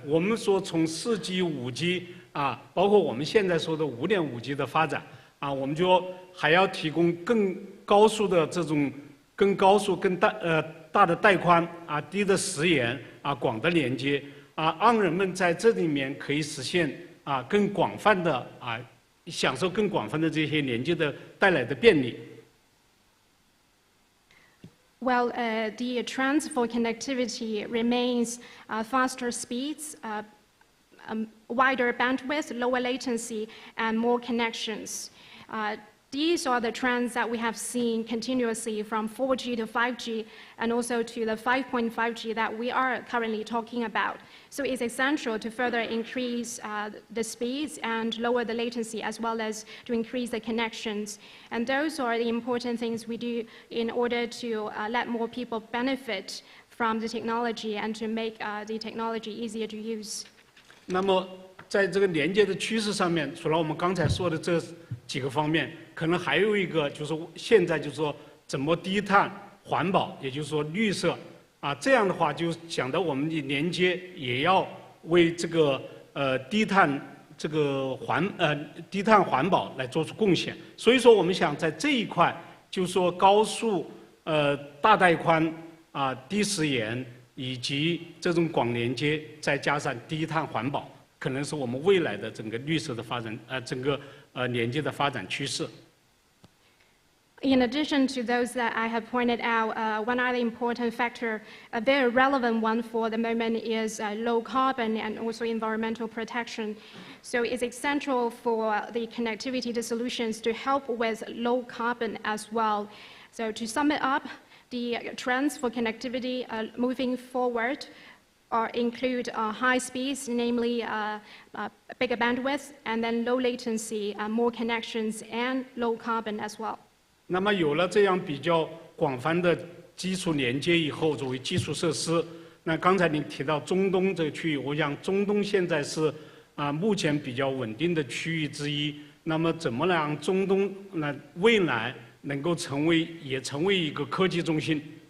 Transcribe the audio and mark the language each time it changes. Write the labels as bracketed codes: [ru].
[zh] 我们说从4G、5G 包括我们现在说的5.5G 的发展我们就还要提供更高速的这种更高速、更大的带宽低的时延广的连接让人们在这里面可以实现更广泛的享受更广泛的这些连接的带来的便利。 [en] Well, the trends for connectivity remains faster speeds, wider bandwidth, lower latency, and more connections. These are the trends that we have seen continuously from 4G to 5G and also to the 5.5G that we are currently talking about. So it's essential to further increase the speeds and lower the latency as well as to increase the connections. And those are the important things we do in order to let more people benefit from the technology and to make the technology easier to use. [zh] 那么在这个连接的趋势上面，除了我们刚才说的这几个方面，可能还有一个就是现在就是说怎么低碳环保，也就是说绿色啊，这样的话就想到我们的连接也要为这个低碳环保来做出贡献。所以说我们想在这一块，就是说高速大带宽啊低时延以及这种广连接，再加上低碳环保，可能是我们未来的整个绿色的发展整个连接的发展趋势。 [en] In addition to those that I have pointed out, one other important factor, a very relevant one for the moment, is low carbon and also environmental protection. So it's essential for the connectivity to solutions to help with low carbon as well. So to sum it up, the trends for connectivity moving forward include high speeds, namely bigger bandwidth, and then low latency, more connections, and low carbon as well. [zh] 那么有了这样比较广泛的基础连接以后，作为基础设施，那刚才您提到中东这个区域，我想中东现在是目前比较稳定的区域之一。那么怎么让中东未来能够成为一个科技中心？